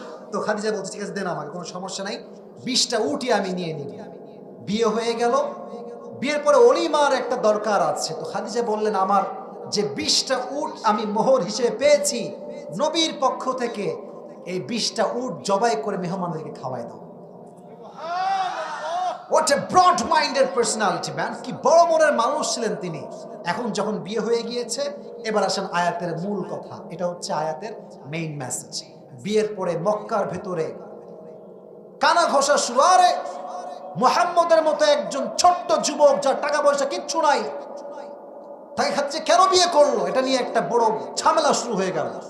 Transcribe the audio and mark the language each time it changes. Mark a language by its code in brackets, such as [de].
[bn] তো খাদিজা বলছে ঠিক আছে দেন, আমাকে কোনো সমস্যা নাই, 20টা উটই আমি নিয়ে নিব। বিয়ে হয়ে গেল। বিয়ের পরে অলিমার একটা দরকার আছে। তো খাদিজা বললেন আমার যে 20টা উট আমি মোহর হিসেবে পেয়েছি নবীর পক্ষ থেকে, এই 20টা উট জবাই করে মেহমানদেরকে খাওয়াই দাও। [en] What a broad-minded personality, man! [bn] কি বড় মনের মানুষ ছিলেন তিনি। এখন যখন বিয়ে হয়ে গিয়েছে, এবার আসেন আয়াতের মূল কথা। এটা হচ্ছে আয়াতের মেইন মেসেজ। বিয়ের পরে মক্কার ভেতরে কানা ঘষা শুরু। আরে মুহাম্মদের মতো একজন ছোট্ট যুবক, যার টাকা পয়সা কিচ্ছু নাই, তাই খাচ্ছে কেন বিয়ে করলো, এটা নিয়ে একটা বড় ঝামেলা শুরু হয়ে গেল।